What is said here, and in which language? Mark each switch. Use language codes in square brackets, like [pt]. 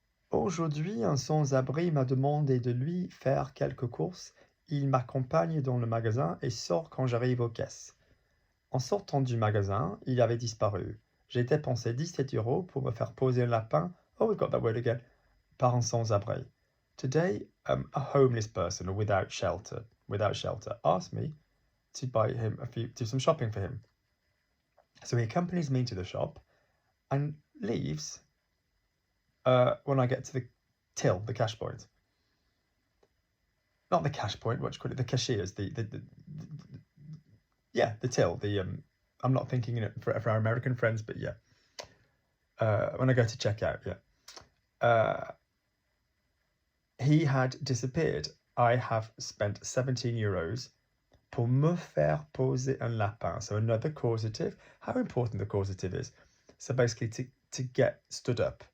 [fr] Aujourd'hui, un sans-abri m'a demandé de lui faire quelques courses. Il m'accompagne dans le magasin et sort quand j'arrive aux caisses. En sortant du magasin, il avait disparu. J'ai dépensé 17 € pour me faire poser un lapin. [en] Oh, we've got that word again. [fr] Par un sans-abri. [en] Today, a homeless person or without shelter, asked me to buy him do some shopping for him. So he accompanies me to the shop and leaves when I get to the till, the cash point. Not the cash point, what do you call it? The cashiers, the till. I'm not thinking it for our American friends, but yeah. When I go to check out, yeah. He had disappeared. I have spent 17 € [fr] pour me faire poser un lapin. [en] So another causative. How important the causative is. So basically to get stood up.